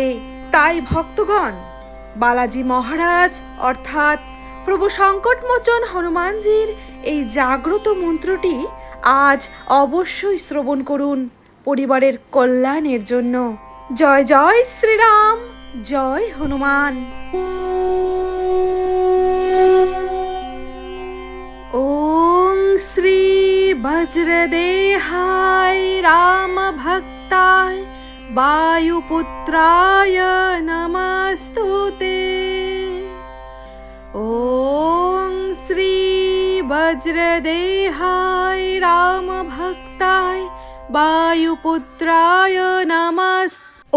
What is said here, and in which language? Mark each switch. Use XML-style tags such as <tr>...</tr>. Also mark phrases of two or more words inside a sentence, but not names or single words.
<bn>তাই ভক্তগণ, বালাজি মহারাজ অর্থাৎ প্রভু সংকটমোচন হনুমানজির এই জাগ্রত মন্ত্রটি আজ অবশ্যই শ্রবণ করুন পরিবারের কল্যাণের জন্য। জয় জয় শ্রীরাম, জয় হনুমান।</bn> <sa>ওং শ্রী বজ্রদেহায় রাম ভক্তায় वायुपुत्राय नमस्तुते। ॐ श्री वज्रदेहाय रामभक्ताय वायुपुत्राय नमस्तुते।</sa>